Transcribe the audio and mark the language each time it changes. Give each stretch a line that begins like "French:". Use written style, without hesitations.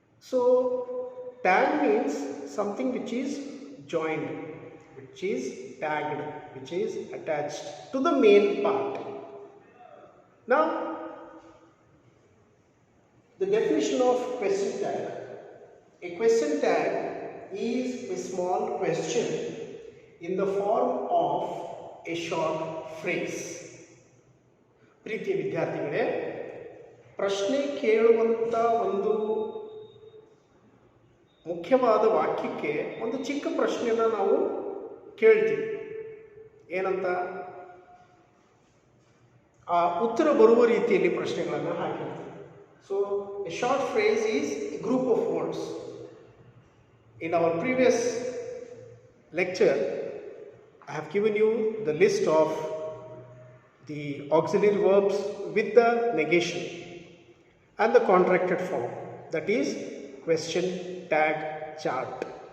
English: So tag means something which is joined, which is tagged, which is attached to the main part. Now the definition of question tag. A question tag is a small question in the form of a short phrase.
Kannada: ಪ್ರೀತಿಯ ವಿದ್ಯಾರ್ಥಿಗಳೇ, ಪ್ರಶ್ನೆ ಕೇಳುವಂಥ ಒಂದು ಮುಖ್ಯವಾದ ವಾಕ್ಯಕ್ಕೆ ಒಂದು ಚಿಕ್ಕ ಪ್ರಶ್ನೆಯನ್ನು ನಾವು ಕೇಳ್ತೀವಿ. ಏನಂತ? ಆ ಉತ್ತರ ಬರುವ ರೀತಿಯಲ್ಲಿ ಪ್ರಶ್ನೆಗಳನ್ನು ಹಾಕಿರ್ತೀವಿ.
English: So a short phrase is a group of words. In our previous lecture, I have given you the list of the auxiliary verbs with the negation and the contracted form, that is question tag chart.